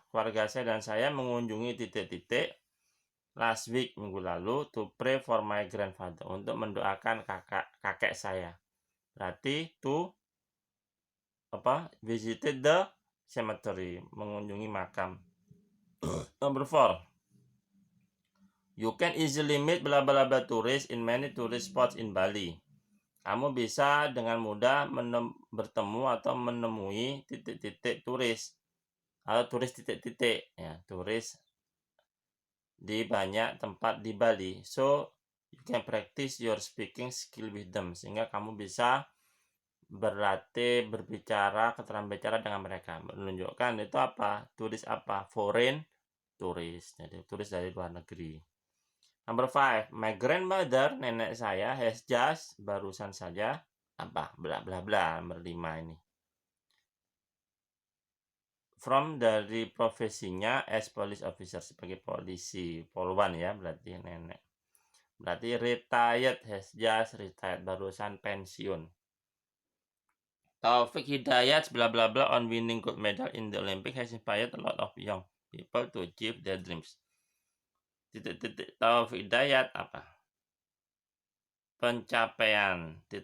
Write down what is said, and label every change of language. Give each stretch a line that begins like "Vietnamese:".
Indonesian: Keluarga saya dan saya mengunjungi titik-titik
English: last week,
Indonesian: minggu lalu,
English: to pray for my grandfather,
Indonesian: untuk mendoakan kakek saya. Berarti to
English: visited the cemetery,
Indonesian: mengunjungi makam.
English: Number 4, you can easily meet bla bla bla tourists in many tourist spots in Bali.
Indonesian: Kamu bisa dengan mudah bertemu atau menemui titik-titik turis atau turis titik-titik, ya, turis di banyak tempat di Bali.
English: So you can practice your speaking skill with them,
Indonesian: sehingga kamu bisa berlatih berbicara, keterampilan bicara dengan mereka. Menunjukkan itu apa? Turis apa? Foreign turis. Jadi turis dari luar negeri.
English: Number 5, my grandmother,
Indonesian: nenek saya,
English: has just,
Indonesian: barusan saja, apa? Bla bla bla. Nomor 5 ini. From, dari profesinya
English: as police officer,
Indonesian: sebagai polisi, polwan ya, berarti nenek.
English: Berarti retired, has just retired,
Indonesian: barusan pensiun.
English: Taufik Hidayat, bla bla bla, on winning gold medal in the Olympic has inspired a lot of young people to achieve their dreams.
Indonesian: Taufik Hidayat apa? Pencapaian.